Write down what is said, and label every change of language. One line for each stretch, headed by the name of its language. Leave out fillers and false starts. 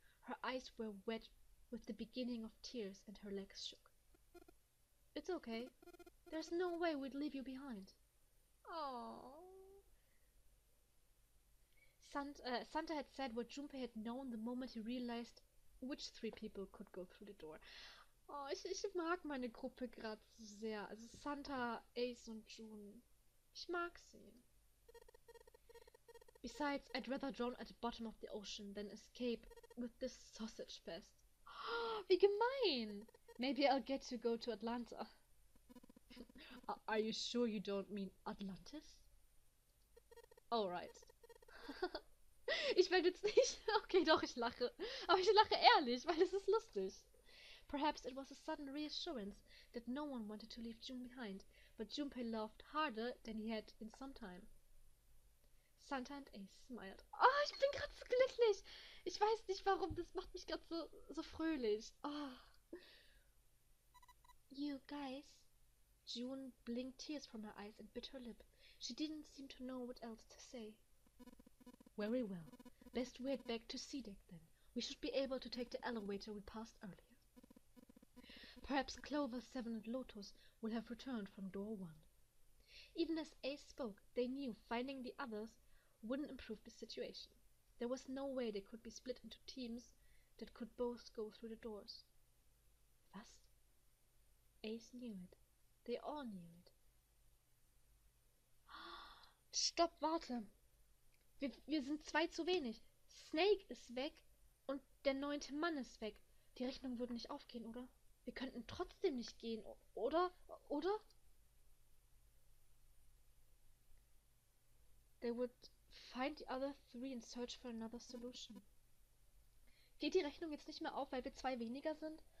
English: Her eyes were wet with the beginning of tears and her legs shook. It's okay. There's no way we'd leave you behind. Aww. Santa had said what Junpei had known the moment he realized which 3 people could go through the door.
German: Oh, ich mag meine Gruppe gerade so sehr. Also Santa, Ace und June. Ich mag sie.
English: Besides, I'd rather drown at the bottom of the ocean than escape with this sausage fest.
German: Wie gemein!
English: Maybe I'll get to go to Atlanta. Are you sure you don't mean Atlantis?
German: Alright. Ich werde jetzt nicht... Okay, doch, ich lache. Aber ich lache ehrlich, weil es ist lustig.
English: Perhaps it was a sudden reassurance that no one wanted to leave June behind, but Junpei laughed harder than he had in some time. Santa and Ace smiled.
German: Oh, ich bin gerade so glücklich. Ich weiß nicht warum, das macht mich gerade so fröhlich. Oh.
English: You guys. June blinked tears from her eyes and bit her lip. She didn't seem to know what else to say. Very well. Best we head back to C deck then. We should be able to take the elevator we passed earlier. Perhaps Clover, 7 and Lotus will have returned from door 1. Even as Ace spoke, they knew finding the others wouldn't improve the situation. There was no way they could be split into teams that could both go through the doors.
German: Was?
English: Ace knew it. They all knew it.
German: Stopp, warte. Wir sind 2 zu wenig. Snake ist weg und der 9. Mann ist weg. Die Rechnung würde nicht aufgehen, oder? Wir könnten trotzdem nicht gehen, oder?
English: They would find the other 3 and search for another solution.
German: Geht die Rechnung jetzt nicht mehr auf, weil wir 2 weniger sind?